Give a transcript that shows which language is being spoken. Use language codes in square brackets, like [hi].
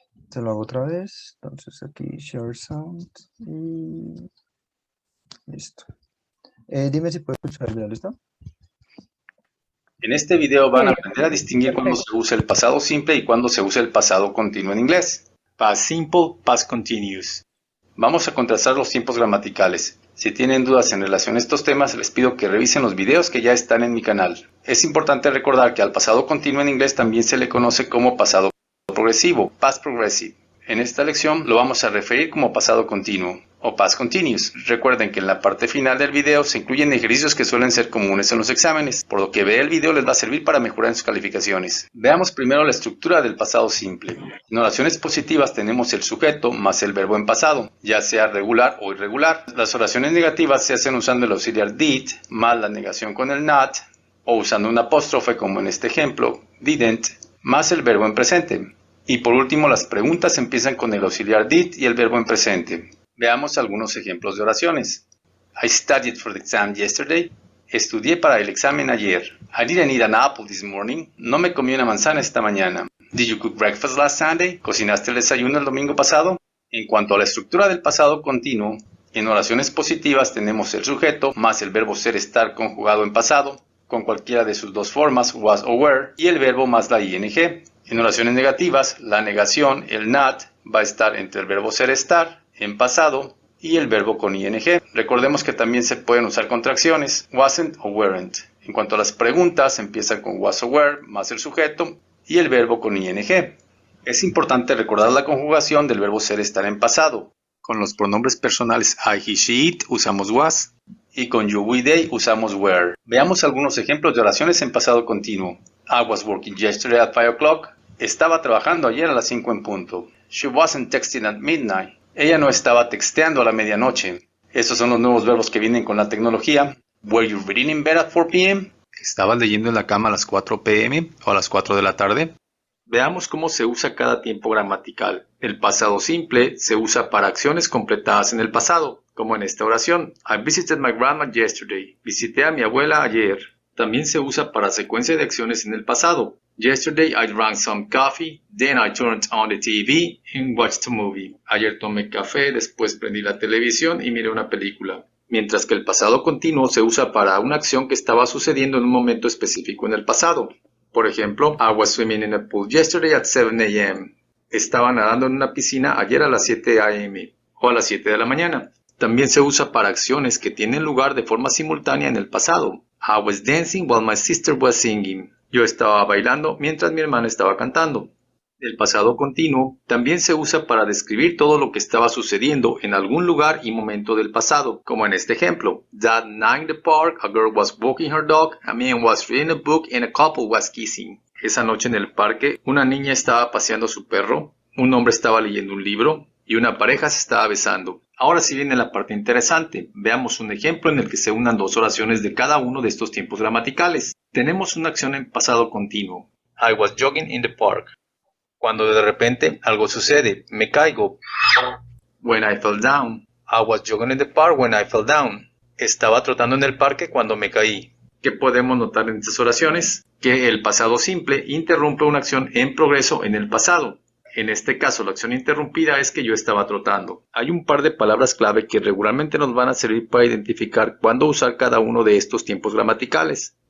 [es] Se lo hago otra vez. Entonces aquí Share Sound y listo. Dime si puedes escuchar el video, ¿listo? En este video van a Sí, aprender a distinguir cuándo perfecto. se usa el pasado simple y cuándo se usa el pasado continuo en inglés. [en] Past simple, past continuous. [es] Vamos a contrastar los tiempos gramaticales. Si tienen dudas en relación a estos temas, les pido que revisen los videos que ya están en mi canal. Es importante recordar que al pasado continuo en inglés también se le conoce como pasado progresivo, past progressive. En esta lección lo vamos a referir como pasado continuo o past continuous. Recuerden que en la parte final del video se incluyen ejercicios que suelen ser comunes en los exámenes, por lo que ver el video les va a servir para mejorar en sus calificaciones. Veamos primero la estructura del pasado simple. En oraciones positivas tenemos el sujeto más el verbo en pasado, ya sea regular o irregular. Las oraciones negativas se hacen usando el auxiliar did más la negación con el not, o usando un apóstrofe como en este ejemplo, didn't, más el verbo en presente. Y por último, las preguntas empiezan con el auxiliar did y el verbo en presente. Veamos algunos ejemplos de oraciones. [en] I studied for the exam yesterday. [es] Estudié para el examen ayer. [en] I didn't eat an apple this morning. [es] No me comí una manzana esta mañana. [en] Did you cook breakfast last Sunday? [es] ¿Cocinaste el desayuno el domingo pasado? En cuanto a la estructura del pasado continuo, en oraciones positivas tenemos el sujeto más el verbo ser estar conjugado en pasado, con cualquiera de sus dos formas, was o were, y el verbo más la ing. En oraciones negativas, la negación, el not, va a estar entre el verbo ser estar, en pasado, y el verbo con ing. Recordemos que también se pueden usar contracciones, wasn't o weren't. En cuanto a las preguntas, empiezan con was o were más el sujeto y el verbo con ing. Es importante recordar la conjugación del verbo ser estar en pasado. Con los pronombres personales I, he, she, it usamos was y con you, we, they usamos were. Veamos algunos ejemplos de oraciones en pasado continuo. [en] I was working yesterday at 5 o'clock. [es] Estaba trabajando ayer a las 5 en punto. [en] She wasn't texting at midnight. [es] Ella no estaba texteando a la medianoche. Estos son los nuevos verbos que vienen con la tecnología. [en] Were you reading in bed at 4 p.m.? [es] ¿Estabas leyendo en la cama a las 4 p.m. o a las 4 de la tarde? Veamos cómo se usa cada tiempo gramatical. El pasado simple se usa para acciones completadas en el pasado, como en esta oración. [en] I visited my grandma yesterday. [es] Visité a mi abuela ayer. También se usa para secuencia de acciones en el pasado. [en] Yesterday I drank some coffee, then I turned on the TV and watched a movie. [es] Ayer tomé café, después prendí la televisión y miré una película. Mientras que el pasado continuo se usa para una acción que estaba sucediendo en un momento específico en el pasado. Por ejemplo, [en] I was swimming in a pool yesterday at 7 a.m. [es] Estaba nadando en una piscina ayer a las 7 a.m. o a las 7 de la mañana. También se usa para acciones que tienen lugar de forma simultánea en el pasado. [en] I was dancing while my sister was singing. [es] Yo estaba bailando mientras mi hermana estaba cantando. El pasado continuo también se usa para describir todo lo que estaba sucediendo en algún lugar y momento del pasado, como en este ejemplo. [en] That night in the park, a girl was walking her dog, a man was reading a book and a couple was kissing. [es] Esa noche en el parque, una niña estaba paseando a su perro, un hombre estaba leyendo un libro y una pareja se estaba besando. Ahora sí viene la parte interesante. Veamos un ejemplo en el que se unan dos oraciones de cada uno de estos tiempos gramaticales. Tenemos una acción en pasado continuo. [en] I was jogging in the park. [es] Cuando de repente algo sucede, me caigo. [en] When I fell down. I was jogging in the park when I fell down. [es] Estaba trotando en el parque cuando me caí. ¿Qué podemos notar en estas oraciones? Que el pasado simple interrumpe una acción en progreso en el pasado. En este caso, la acción interrumpida es que yo estaba trotando. Hay un par de palabras clave que regularmente nos van a servir para identificar cuándo usar cada uno de estos tiempos gramaticales.